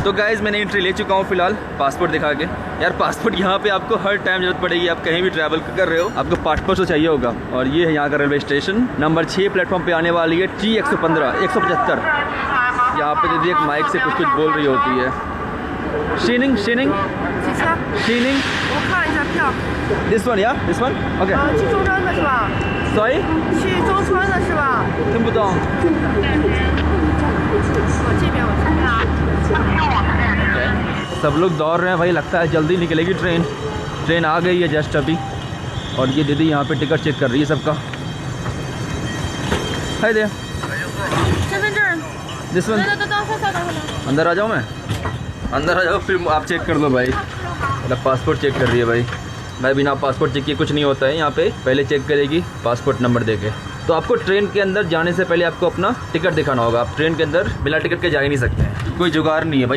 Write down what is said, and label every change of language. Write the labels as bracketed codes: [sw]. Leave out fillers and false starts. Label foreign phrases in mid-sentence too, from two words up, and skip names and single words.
[hi] तो गाइज़ मैंने एंट्री ले चुका हूँ फिलहाल, पासपोर्ट दिखा के। यार पासपोर्ट यहाँ पे आपको हर टाइम जरूरत पड़ेगी, आप कहीं भी ट्रैवल कर रहे हो आपको पासपोर्ट तो चाहिए होगा। और ये है यहाँ का [en] railway station, [hi] नंबर 6 प्लेटफॉर्म पे आने वाली है T115 175। यहाँ पे दीदी एक माइक से कुछ बोल रही होती है। [en] शीनिंग शीनिंग शीनिंग this one या this one okay. [zh] 去中山的是吧？ सॉरी 去中川的是吧？听不懂。我这边我这边啊。 [hi] सब लोग दौड़ रहे हैं भाई, लगता है जल्दी निकलेगी ट्रेन। ट्रेन आ गई है जस्ट अभी। और ये दीदी यहाँ पे टिकट चेक कर रही है सबका। हाय दे [zh] 身份证。 [en] this one [zh] 等。 [hi] अंदर आ जाऊँ मैं? अंदर आ जाओ फिर आप चेक कर लो भाई। मतलब पासपोर्ट चेक कर रही है भाई। भाई बिना पासपोर्ट चेक किए कुछ नहीं होता है यहाँ पे, पहले चेक करेगी [en] passport number [hi] देके। तो आपको ट्रेन के अंदर जाने से पहले आपको अपना टिकट दिखाना होगा। आप ट्रेन के अंदर बिना टिकट के जा ही नहीं सकते हैं, कोई जुगाड़ नहीं है भाई।